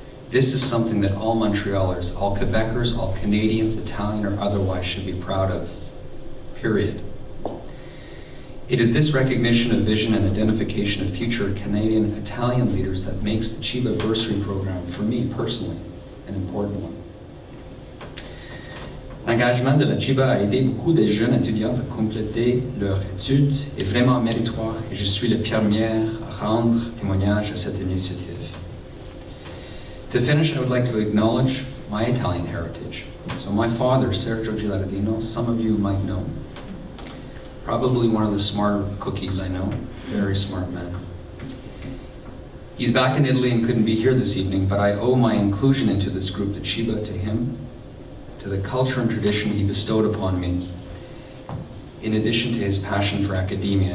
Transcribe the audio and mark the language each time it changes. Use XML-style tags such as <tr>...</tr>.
<en>This is something that all Montrealers, all Quebecers, all Canadians, Italian or otherwise, should be proud of, period. It is this recognition of vision and identification of future Canadian Italian leaders that makes the Cibpa bursary program, for me personally, an important one.</en> <fr>L'engagement de la Cibpa a aidé beaucoup de jeunes étudiants à compléter leurs études est vraiment méritoire et je suis le premier à rendre témoignage à cette initiative.</fr> <en>To finish, I would like to acknowledge my Italian heritage. So my father, Mirko Gilardino, some of you might know. Probably one of the smarter cookies I know. Very smart man. He's back in Italy and couldn't be here this evening, but I owe my inclusion into this group, the Cibpa, to him, to the culture and tradition he bestowed upon me, in addition to his passion for academia.</en>